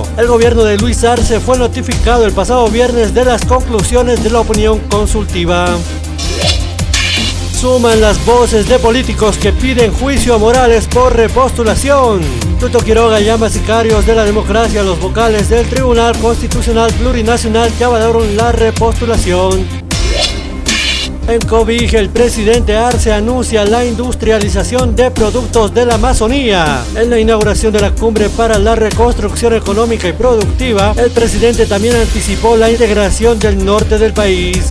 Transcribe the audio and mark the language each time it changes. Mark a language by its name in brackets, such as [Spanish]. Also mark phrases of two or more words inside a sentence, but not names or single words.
[Spanish] El gobierno de Luis Arce fue notificado el pasado viernes de las conclusiones de la opinión consultiva. Suman las voces de políticos que piden juicio a Morales por repostulación. Tuto Quiroga llama sicarios de la democracia a los vocales del Tribunal Constitucional Plurinacional que avalaron la repostulación. En Cobija, el presidente Arce anuncia la industrialización de productos de la Amazonía. En la inauguración de la cumbre para la reconstrucción económica y productiva, el presidente también anticipó la integración del norte del país.